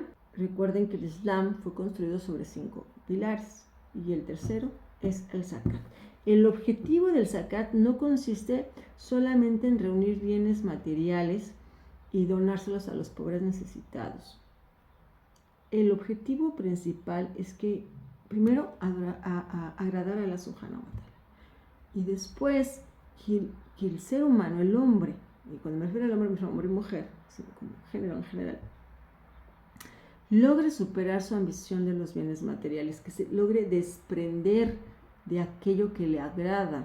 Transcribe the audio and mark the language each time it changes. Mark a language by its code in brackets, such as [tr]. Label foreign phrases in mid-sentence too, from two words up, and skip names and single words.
[es] Recuerden que el Islam fue construido sobre 5 pilares y el tercero es el zakat. El objetivo del zakat no consiste solamente en reunir bienes materiales y donárselos a los pobres necesitados. El objetivo principal es que primero agradar a Allah [ar] سبحانه وتعالى [es] y después que el ser humano, el hombre, y cuando me refiero al hombre, me refiero a hombre y mujer, sino como género en general, logre superar su ambición de los bienes materiales, que se logre desprender de aquello que le agrada.